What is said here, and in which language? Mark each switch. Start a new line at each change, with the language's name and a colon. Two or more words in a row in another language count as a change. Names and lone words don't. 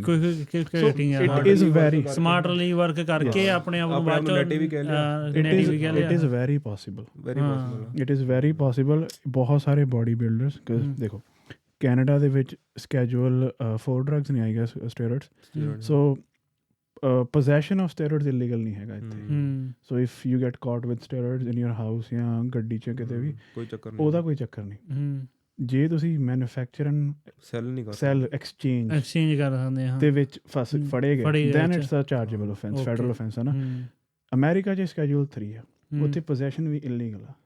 English: it is very smartly work
Punjabi: ਕਰਕੇ ਆਪਣੇ ਆਪ ਨੂੰ ਬਾਅਦ ਚੋਂ
English: it is very possible, it is very possible.
Punjabi: ਬਹੁਤ ਸਾਰੇ
English: body builders,
Punjabi: ਦੇਖੋ ਕੈਨੇਡਾ ਦੇ ਵਿੱਚ
English: schedule 4 drugs
Punjabi: ਨੇ
English: I guess steroids.
Punjabi: ਸੋ
English: possession of steroids illegal
Punjabi: ਨਹੀਂ ਹੈਗਾ ਇੱਥੇ।
English: so if you get caught with steroids in your house
Punjabi: ਜਾਂ ਗੱਡੀ 'ਚ ਕਿਤੇ ਵੀ, ਉਹਦਾ ਕੋਈ ਚੱਕਰ ਨਹੀਂ। ਜੇ ਤੁਸੀਂ
English: manufacture and sell exchange
Punjabi: ਕਰ ਸਕਦੇ ਹਾਂ ਦੇ ਵਿੱਚ ਫੜੇ ਗਏ,
English: then it's a chargeable offence, federal offence
Punjabi: ਹੈ ਨਾ। ਅਮਰੀਕਾ 'ਚ ਸਕੈਜੂਅਲ 3 ਆ, ਉੱਥੇ ਪੋਜੈਸ਼ਨ ਵੀ ਇਲੀਗਲ ਆ।